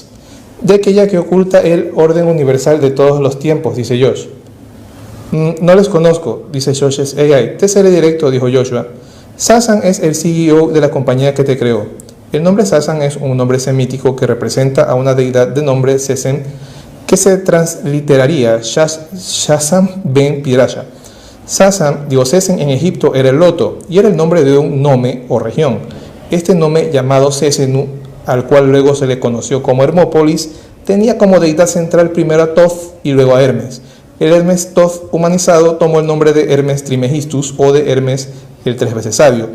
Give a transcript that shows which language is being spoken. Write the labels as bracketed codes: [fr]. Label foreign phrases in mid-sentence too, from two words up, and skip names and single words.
[es] De aquella que oculta el orden universal de todos los tiempos, dice Josh. No les conozco, dice Shoshes AI. Te seré directo, dijo Joshua. Sasan es el CEO de la compañía que te creó. El nombre Sasan es un nombre semítico que representa a una deidad de nombre Sesen, que se transliteraría Shazam ben Pirasha. Sesen en Egipto era el loto y era el nombre de un nome o región. Este nome llamado Sesenu, al cual luego se le conoció como Hermópolis, tenía como deidad central primero a Thoth y luego a Hermes. El Hermes Thoth humanizado tomó el nombre de Hermes Trimegistus o de Hermes el tres veces sabio.